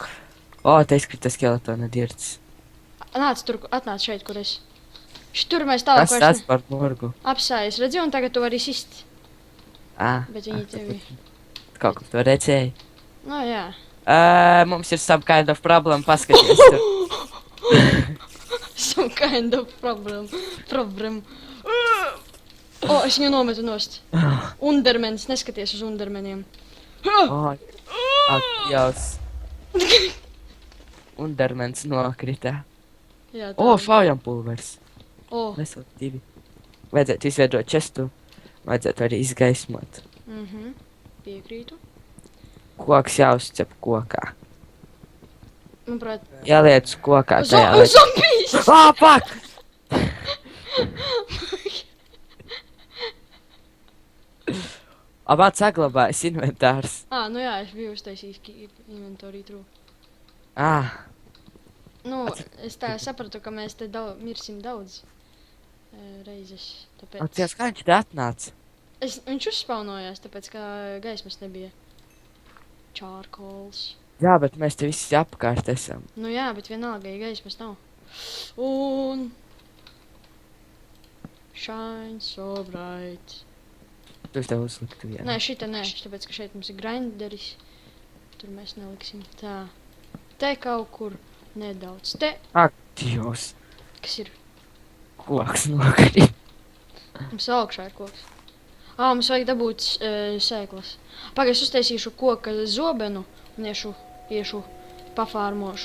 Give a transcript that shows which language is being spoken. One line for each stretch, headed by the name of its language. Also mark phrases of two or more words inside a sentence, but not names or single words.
Latvian: O, te izkrita skeletona dirts. Nāc tur, atnāc šeit, kur es. Tur mēs tālāk Kas tas par murgu? apsājas, redzi, un tagad tu vari sist. Bet viņi tevi... Kaut kā to redzēji. Nu, jā. Mums ir
English: some kind of problem,
Latvian: paskaties tur.
English: Some kind of problem. O,
Latvian: es viņu nometu nost. Undermens, neskaties uz undermeniem. O, ak, Dievs. Undermens nokrita. Jā, tā. O, faujam pulvers. O. Vesot divi. Vajadzētu izveidot čestu. Vajadzētu arī izgaismot. Piekrītu. Koks jāuzcep kokā. Manuprāt... Jāliec kokā tajā. Zombijs! Pak! Man saglabājas inventārs. Nu jā, es biju uztaisījis
English: inventory true.
Latvian: Nu, es tā sapratu, ka mēs te mirsim daudz reizes, tāpēc... Ties, kā viņš te atnāca? Viņš uzspaunojās, tāpēc, ka gaismas nebija. Charcoals. Jā, bet mēs te visi apkārt esam. Nu jā, bet vienalga, ja gaismas nav. Un...
English: Shine so bright.
Latvian: Tu tev uzliktu vienu. Nē, šita nē, tāpēc, ka šeit mums ir grinderis. Tur mēs neliksim tā. Te kaut kur nedaudz. Te. Ak, Dievs. Kas ir? Koks nokrīt. Mums augšā ir koks. Mums vajag dabūt sēklas. Pagaid, es uztaisīšu koka zobenu un iešu pafārmošu.